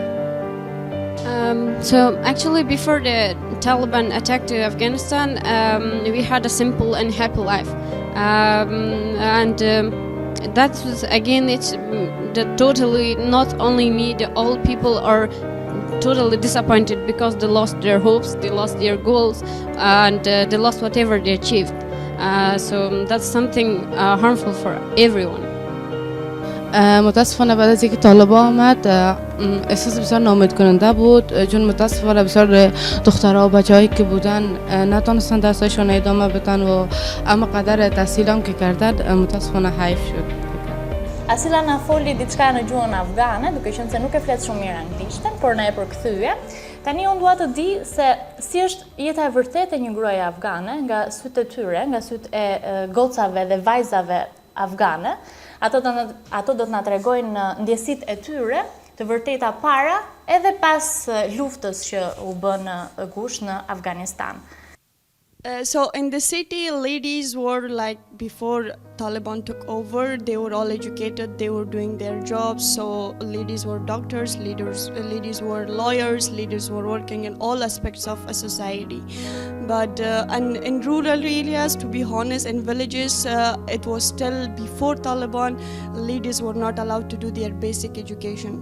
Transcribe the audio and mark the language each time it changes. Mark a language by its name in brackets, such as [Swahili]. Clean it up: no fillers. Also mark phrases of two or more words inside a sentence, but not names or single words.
[English] So actually before the Taliban attack to Afghanistan, we had a simple and happy life, and that was again, it's totally not only me, the all people are totally disappointed because they lost their hopes, they lost their goals, and they lost whatever they achieved. So that's something harmful for everyone. [Persian] متاسفانه بعد از اینکه طالبان آمد احساس بسیار ناامید کننده بود، چون متاسفانه بسیار دخترها و بچه‌هایی که بودن نتونستن درسشون ادامه بدن و اما قدر تحصیل هم که کردن متاسفانه حیف شد. [Albanian] Asila na foli diçka në gjuhën afgane, duke qenë se nuk e flet shumë mirë anglishten, por na e përkthye. Tani unë dua të di se si është jeta e vërtetë e një gruaje afgane nga sytë e tyre, nga sytë e gocave dhe vajzave afgane. Ato do të na tregojnë ndjesitë e tyre të vërteta para edhe pas luftës që u bë në gusht në Afganistan. [English] So in the city, ladies were like, before Taliban took over, they were all educated, they were doing their jobs. So ladies were doctors, ladies were lawyers, ladies were working in all aspects of a society. But and in rural areas, to be honest, in villages, it was still before Taliban, ladies were not allowed to do their basic education.